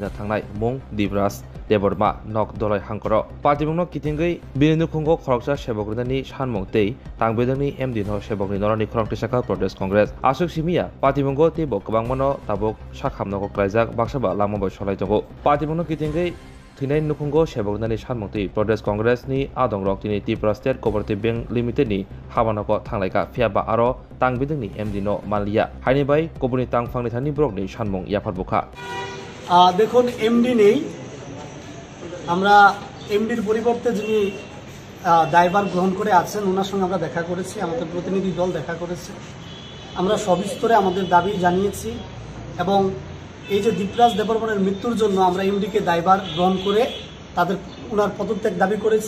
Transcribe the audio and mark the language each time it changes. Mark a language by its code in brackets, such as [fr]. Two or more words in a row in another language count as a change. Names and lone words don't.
[trp] nina thangnai mung Deeprajni Deborma nok dolai hangkoro patimongno kitinggai bini Nukhungo khoroksa sebokni Sanmung tei tangbedani MDni no sebokni norani khoroktisaka Pradesh Congress Ashok simia patimongko tebo kwbangmano tabok sakhamnoko klaijak baksaba lamabo solai tongo patimongno kitinggai Tinai Nukhungo seboknani Sanmung tei Pradesh Congressni adongrok tini Tripura State Cooperative Bank Limited ni habanoko thanglaika fiaba aro tangbedani MD no malia haini bai kobuni tangfangni thani brokni Sanmung yapar bukha [bn] দেখুন এমডি নেই আমরা এমডির পরিবর্তে যিনি দায়ভার গ্রহণ করে আছেন ওনার সঙ্গে আমরা দেখা করেছি আমাদের প্রতিনিধি দল দেখা করেছে আমরা সবিস্তরে আমাদের দাবি জানিয়েছি এবং এই যে দীপরাজ দেববর্মনের মৃত্যুর জন্য আমরা এমডিকে দায়ভার গ্রহণ করে তাদের ওনার পদত্যাগ দাবি করেছি